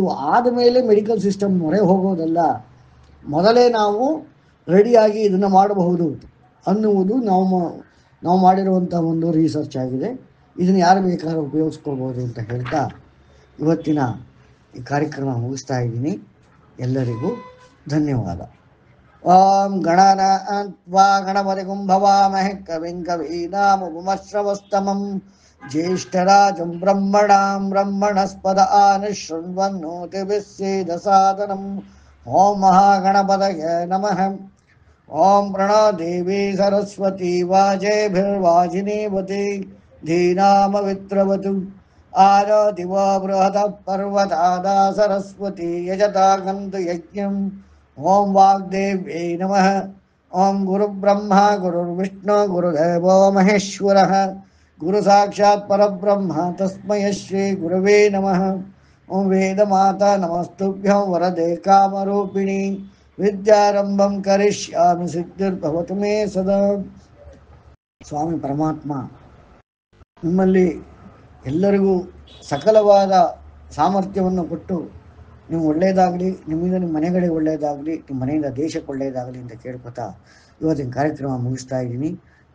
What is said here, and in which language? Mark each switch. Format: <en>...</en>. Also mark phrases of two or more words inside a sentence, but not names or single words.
<kn>ಆದಮೇಲೆ ಮೆಡಿಕಲ್ ಸಿಸ್ಟಮ್ ಮೊರೆ ಹೋಗೋದಲ್ಲ, ಮೊದಲೇ ನಾವು ರೆಡಿಯಾಗಿ ಇದನ್ನು ಮಾಡಬಹುದು ಅನ್ನುವುದು ನಾವು ಮಾಡಿರುವಂಥ ಒಂದು ರಿಸರ್ಚ್ ಆಗಿದೆ. ಇದನ್ನು ಯಾರು ಬೇಕಾದ್ರೂ ಉಪಯೋಗಿಸ್ಕೊಳ್ಬೋದು ಅಂತ ಹೇಳ್ತಾ ಇವತ್ತಿನ ಈ ಕಾರ್ಯಕ್ರಮ ಮುಗಿಸ್ತಾ ಇದ್ದೀನಿ. ಎಲ್ಲರಿಗೂ ಧನ್ಯವಾದ.</kn> <sa>ಓಂ ಗಣನಾತ್ವಾ ಗಣಪತಿಗುಂ ಭವಾಮಹೇ ಕವಿಂ ಕವೀನಾಮುಪಮಶ್ರವಸ್ತಮಂ ಜ್ಯೇಷ್ಠರಾಜಂ ಬ್ರಹ್ಮಣಸ್ಪದ ಆನಶೃಣ್ವನ್ನೋತಿಭಿಃ ಸೇದಸಾದನಂ. ಓಂ ಮಹಾಗಣಪತಯೇ ನಮಃ. ಓಂ ಪ್ರಣೋ ದೇವಿ ಸರಸ್ವತಿ ವಾಜೇಭಿರ್ವಾಜಿನೀವತಿ ಧೀನಾಮವಿತ್ರವತು. ಆರೋತಿ ವಾ ಬೃಹತಃ ಪರ್ವತಾದಾ ಸರಸ್ವತಿ ಯಜತಾ ಗಂತು ಯಜ್ಞಂ. ಓಂ ವಾಗ್ದೇವ್ಯೈ ನಮಃ. ಓಂ ಗುರುಬ್ರಹ್ಮ ಗುರುರ್ವಿಷ್ಣು ಗುರುದೇವೋ ಮಹೇಶ್ವರಃ. ಗುರು ಸಾಕ್ಷಾತ್ ಪರಬ್ರಹ್ಮ ತಸ್ಮೈ ಶ್ರೀ ಗುರವೇ ನಮಃ. ಓಂ ವೇದಮಾತಾ ನಮಸ್ತುಭ್ಯಂ ವರದೆ ಕಾಮರೂಪಿಣಿ. ವಿದ್ಯಾರಂಭಂ ಕರಿಷ್ಯಾಮಿ ಸಿದ್ಧಿರ್ಭವತು ಮೇ ಸದಾ.</sa> <kn>ಸ್ವಾಮಿ ಪರಮಾತ್ಮ ನಿಮ್ಮಲ್ಲಿ ಎಲ್ಲರಿಗೂ ಸಕಲವಾದ ಸಾಮರ್ಥ್ಯವನ್ನು ಕೊಟ್ಟು ನೀವು ಒಳ್ಳೆಯದಾಗಲಿ, ನಿಮ್ಮಿಂದ ನಿಮ್ಮ ಮನೆಗಳಿಗೆ ಒಳ್ಳೆಯದಾಗಲಿ, ನಿಮ್ಮ ಮನೆಯಿಂದ ದೇಶಕ್ಕೆ ಒಳ್ಳೆಯದಾಗಲಿ ಅಂತ ಕೇಳ್ಕೊತಾ ಇವತ್ತಿನ ಕಾರ್ಯಕ್ರಮ ಮುಗಿಸ್ತಾ ಇದ್ದೀನಿ.</kn>